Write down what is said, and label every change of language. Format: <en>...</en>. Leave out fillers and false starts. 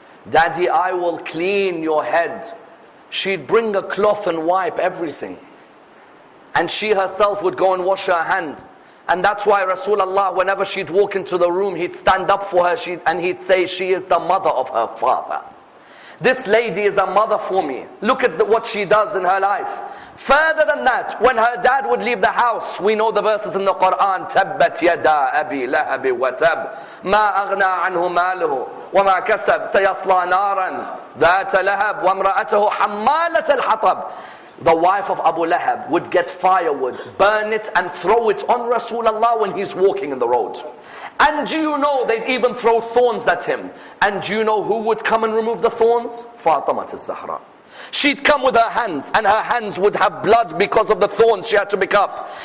<en>Daddy, I will clean your head. She'd bring a cloth and wipe everything. And she herself would go and wash her hand. And that's why Rasulullah, whenever she'd walk into the room, he'd stand up for her and he'd say, she is the mother of her father. This lady is a mother for me. Look at what she does in her life. Further than that, when her dad would leave the house, we know the verses in the Quran,</en> <ar>تَبَّتْ يَدَا أَبِي لَهَبِ وَتَبْ مَا أَغْنَى عَنْهُ مَالُهُ وَمَا كَسَبْ سَيَصْلَى نَارًا ذَاتَ لَهَبْ وَامْرَأَتُهُ حَمَّالَةَ الْحَطَبِ.</ar> <en>The wife of Abu Lahab would get firewood, burn it and throw it on Rasulullah when he's walking in the road. And do you know they'd even throw thorns at him? And do you know who would come and remove the thorns? Fatima al-Zahra. She'd come with her hands, and her hands would have blood because of the thorns she had to pick up.</en>